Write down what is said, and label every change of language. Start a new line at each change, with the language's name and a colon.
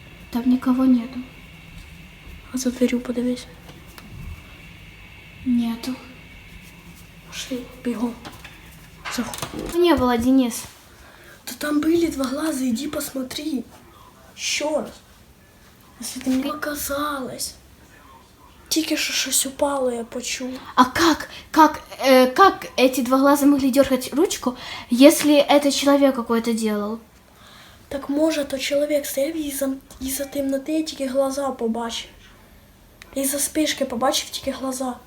Russian: Там никого нету. А за дверью
Ukrainian: подивись.
Russian: Нету. Пошли, бегом. Заходи. Не было, Денис. Да там были 2 глаза, иди посмотри. Еще раз. Если ты мне показалось.
Ukrainian: Тільки що щось упало, я почула.
Russian: А как эти 2 глаза могли дергать ручку, если это человек какой-то делал?
Ukrainian: Так може, то чоловік стояв і за темноти тільки глаза побачив. І за спишки побачив тільки глаза.